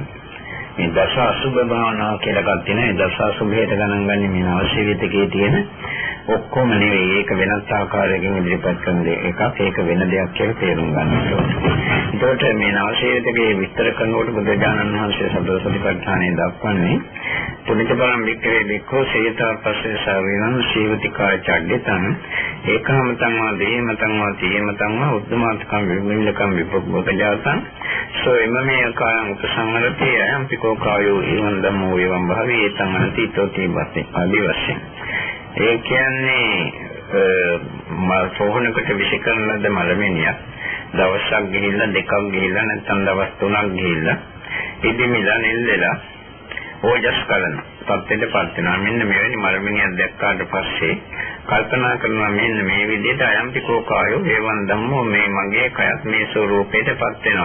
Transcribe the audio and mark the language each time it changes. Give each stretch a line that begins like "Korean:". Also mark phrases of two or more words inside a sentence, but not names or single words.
Sinhala: මේ දස අසුභ භාවනාව කියලා එකක් තියෙනවා. ඒ දස අසුභයට ගණන් ගන්නේ මේ නවසීවතිකයේ තියෙන ඔක්කොම නෙවෙයි. ඒක වෙනත් ආකාරයකින් ඉදිරිපත් කරන එකක්. ඒක වෙන දෙයක් කියලා තේරුම් ගන්න ඕනේ. ඒකට මේ නවසීවතිකයේ විස්තර කරනකොට බුදුරජාණන් වහන්සේ සතර සතිපට්ඨානය දක්වන්නේ
Pali: පුනිත බලම් වික්‍රේ වික්‍රෝ සේතා පස්සේ සාවිනං සීවතිකාය චඩ්ඩිතං ඒකාමතං වා දේමතං වා තීමතං වා උද්දමාතකම් විමිලකම් විපෝපජාතං සෝ එමමේ කායං උපසංහරති අයම්පිකෝ කායෝ එවං ධම්මෝ එවං භාවී ඒතං අනතිතෝ තීවස්සේ
Sinhala: ආදි වශයෙන්. ඒ කියන්නේ සෝහනකට විශේෂ ලද මලමිනියක් දවසක් ගිහිල්ලා දෙකක් ගිහිල්ලා නැත්නම් දවස් 3ක් ගිහිල්ලා ඉදිමිලා නිල්ලලා ඕජස් කරන තත්ත්වයටපත් වෙනවා. මෙන්න මෙවැනි මලමිනියක් දැක්කාට පස්සේ කල්පනා කරනවා මෙන්න මේ විදිහට
Pali: අයම්පිකෝ කායෝ ඒවං ධම්මෝ
Sinhala: මේ මගේ කයත් මේ ස්වરૂපයටපත් වෙනවා.